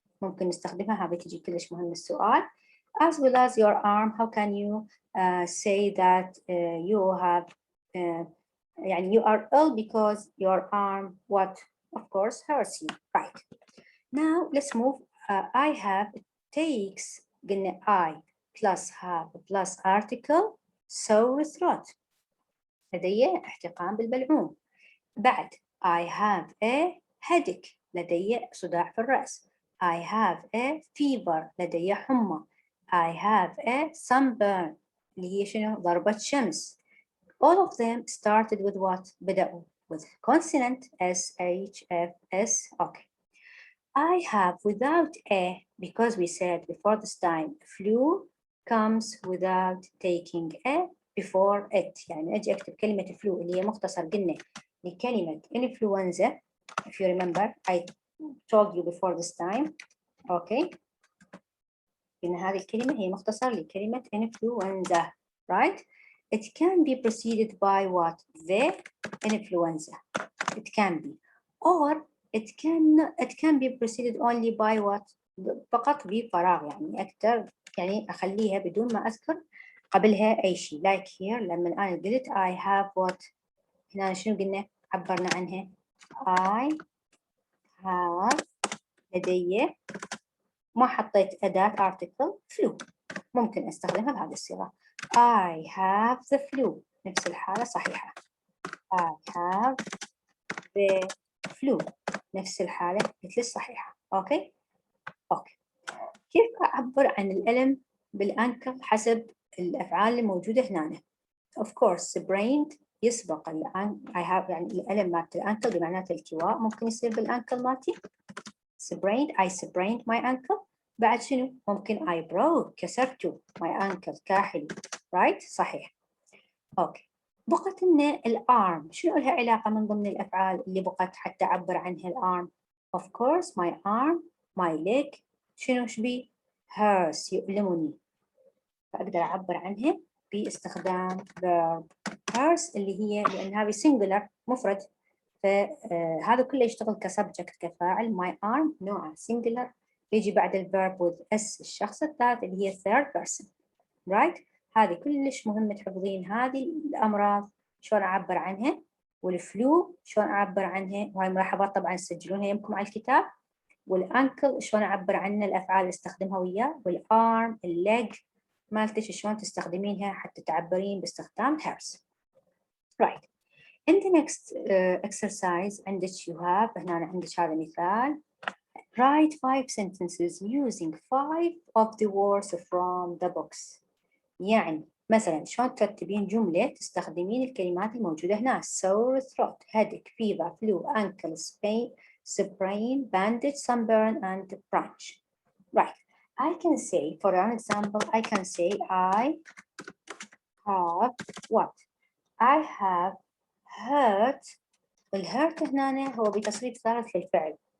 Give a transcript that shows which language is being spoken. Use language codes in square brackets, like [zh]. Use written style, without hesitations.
[ar] ممكن نستخدمها، هذه تجي كلش مهم السؤال. [en] As well as your arm, how can you say that you have يعني you are ill because your arm what of course hurts you, right? Now let's move. I have takes قلنا I plus have plus article sore throat [ar] لدي احتقان بالبلعوم. بعد [en] I have a headache [ar] لدي صداع في الرأس. [en] I have a fever [ar] لدي حمى. [en] I have a sunburn [ar] اللي هي شنو؟ ضربة شمس. [en] All of them started with what? [ar] بدأوا [en] with consonant S, H, F, S. Okay. I have without a, because we said before this time, flu comes without taking a before it. [ar] يعني أجي أكتب كلمة flu اللي هي مختصر قلنا لكلمة influenza. [en] If you remember, I told you before this time. Okay. [ar] إن هذه الكلمة هي مختصر لكلمة influenza, right? [en] It can be preceded by what? The influenza. It can be. Or it can be preceded only by what? [ar] فقط بفراغ يعني أكثر يعني أخليها بدون ما أذكر قبلها أي شيء. [en] Like here [ar] لما أنا قلت [en] I have what؟ [ar] هنا شنو قلنا؟ عبرنا عنها. [en] I have [ar] لدي ما حطيت أداة article flu. ممكن أستخدمها بهذه الصيغة. [en] I have the flu. [ar] نفس الحالة صحيحة. [en] I have the flu. [ar] نفس الحالة مثل الصحيحة. أوكي؟ أوكي. كيف أعبر عن الألم بالأنكل حسب الأفعال الموجودة هنا؟ [en] Of course, sprained [ar] يسبق [en] I have [ar] يعني الألم مالت الأنكل بمعناته التواء ممكن يصير بالأنكل مالتي. [en] Sprained, I sprained my ankle. [ar] بعد شنو؟ ممكن [en] I broke [ar] كسرته [en] my ankle [ar] كاحلي. Right؟ صحيح. أوكي. بقت لنا الأرم، شنو لها علاقة من ضمن الأفعال اللي بقت حتى أعبر عنها الأرم؟ [en] Of course, my arm, my leg، [ar] شنو شبي؟ hurts يؤلمني. فأقدر أعبر عنها باستخدام verb hurts اللي هي لأن هذه singular مفرد، فهذا كله يشتغل كسبجكت كفاعل. [en] my arm [ar] نوعه singular يجي بعد الverb with s الشخص الثالث اللي هي third person. right؟ هذه كلش مهمة تحفظين هذه الأمراض شلون أعبر عنها، والفلو شلون أعبر عنها، وهاي ملاحظات طبعا تسجلونها يمكم على الكتاب. والأنكل شلون أعبر عنها الأفعال اللي استخدمها وياه، والأرم الليج مالتك شلون تستخدمينها حتى تعبرين باستخدام hers. [en] right. In the next exercise عندك you have [ar] هنا عندك هذا مثال. [en] Write 5 sentences using 5 of the words from the books. [ar] يعني مثلا شلون ترتبين جملة تستخدمين الكلمات الموجودة هنا. [en] sore throat, headache, fever, flu, ankle, sprain, bandage, sunburn, and branch. Right. I can say, for an example, I can say I have what? I have hurt. [ar] الهرت هنا هو بتصريف ثالث للفعل.